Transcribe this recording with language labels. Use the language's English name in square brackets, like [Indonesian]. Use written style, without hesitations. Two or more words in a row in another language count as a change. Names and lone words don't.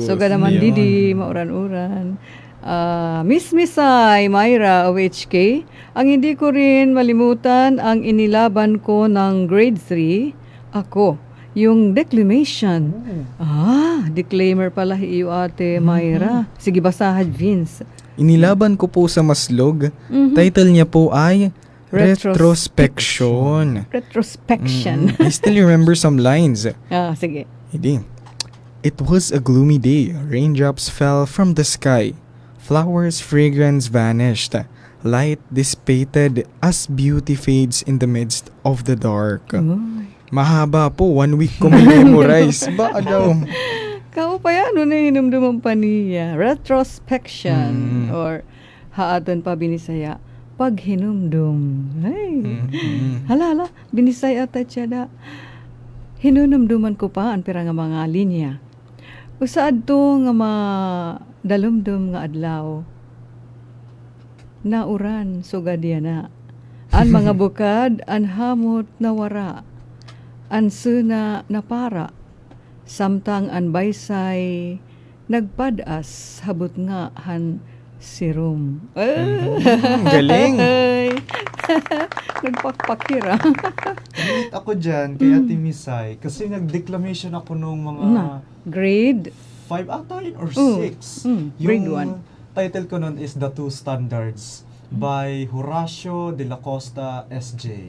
[Filipino] So naman Ayun. [Waray] didi, mauran-uran. Miss Misay, Myra OHK, [Filipino] ang hindi ko rin malimutan ang inilaban ko ng grade 3, ako, yung declamation. [Waray] Declaimer pala iyo Ate Myra. Sige, basahan Vince. [Filipino] Inilaban ko po sa Maslog. Mhm. Title niya po ay [English] Retrospection. Retrospection. I still remember some lines. [Filipino] Sige. Hindi. [English] It was a gloomy day. Raindrops fell from the sky. Flowers' fragrance vanished. Light dissipated as beauty fades in the midst of the dark. [Filipino] Mahaba po. 1 week ko memorize. Ba daw? [Waray] Kao pa yan, ano na hinumduman pa niya? Retrospection. Or haaton pa binisaya. Pag hinumdum. Ay. Hala, binisaya ta tiyada. Hinunumduman ko pa ang pira nga mga linya. Usaad to nga dalumdum nga adlaw. Nauran sugad na. An mga bukad, an hamot na wara. An suna na para. Samtang an baysay nagpadas habot nga han sirum. [Filipino] Galing. [Waray] Nagpakpakira. [Filipino] Relate ako dyan kay Ate Misay kasi nag-declamation ako nung mga [English] Grade [Filipino] 5 ata yun or 6. [English] grade [Filipino] Yung title ko nun is The Two Standards by Horacio de la Costa S.J.